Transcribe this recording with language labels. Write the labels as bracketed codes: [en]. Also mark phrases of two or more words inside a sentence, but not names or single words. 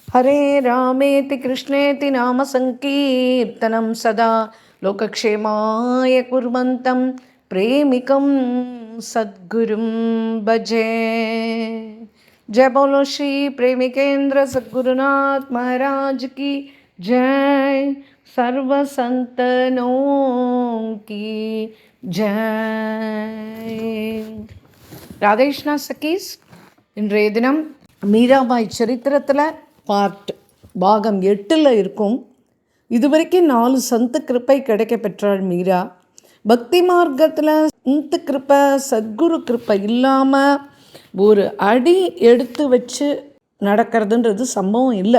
[sa] हरे रामेति कृष्णेति नाम संकीर्तनं सदा लोकक्षेमाय कुर्वन्तं प्रेमिकं सद्गुरुं भजे। [hi] जय बोलो श्री प्रेमिकेंद्र सद्गुरुनाथ महाराज की जय। सर्व संतनों की जय। [ta] ராதேஷ்னா சகீஸ், இன்றைய தினம் மீராபாய் சரித்திரத்தில் பாகம் 8 இருக்கும். இதுவரைக்கும் 4 சந்து கிருப்பை கிடைக்க பெற்றாள் மீரா. பக்தி மார்க்கத்தில் சந்து கிருப்பை சத்குரு கிருப்பை இல்லாமல் ஒரு அடி எடுத்து வச்சு நடக்கிறதுன்றது சம்பவம் இல்லை.